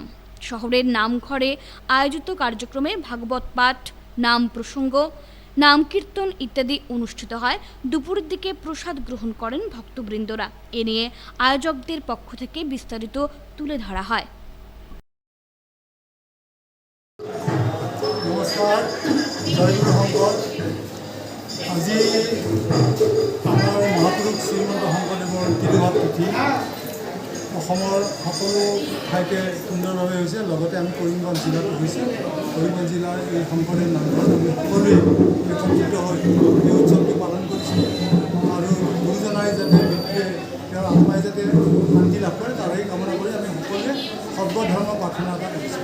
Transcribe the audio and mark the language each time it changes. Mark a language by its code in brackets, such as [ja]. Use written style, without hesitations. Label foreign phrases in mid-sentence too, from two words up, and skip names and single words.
[bn] শহরের নামঘরে আয়োজিত কার্যক্রমে ভাগবত পাঠ, নাম প্রসঙ্গ, নাম কীর্তন ইত্যাদি অনুষ্ঠিত হয়। দুপুরের দিকে প্রসাদ গ্রহণ করেন ভক্তবৃন্দরা। এ নিয়ে আয়োজকদের পক্ষ থেকে বিস্তারিত তুলে ধরা হয়। [as] নমস্কার, জয়গুরু শংকৰ। আজি আমাৰ মহাপুৰুষ শ্ৰীমন্ত শংকৰদেৱৰ তিৰুভাৱ তিথি অসমৰ সকলো ঠাইতে সুন্দৰভাৱে হৈছে। লগতে আমি কৰিমগঞ্জ জিলাতো হৈছে। কৰিমগঞ্জ জিলাৰ এই শংকৰদেৱ নামঘৰত আমি সকলোৱে একত্ৰিত হৈ এই উৎসৱটো পালন কৰিছোঁ আৰু গুৰুজনাই যাতে ব্যক্তিয়ে তেওঁৰ আত্মাই যাতে শান্তি লাভ কৰে তাৰেই কামনা কৰি আমি সকলোৱে সৰ্বধৰ্ম প্ৰাৰ্থনা এটা কৰিছোঁ।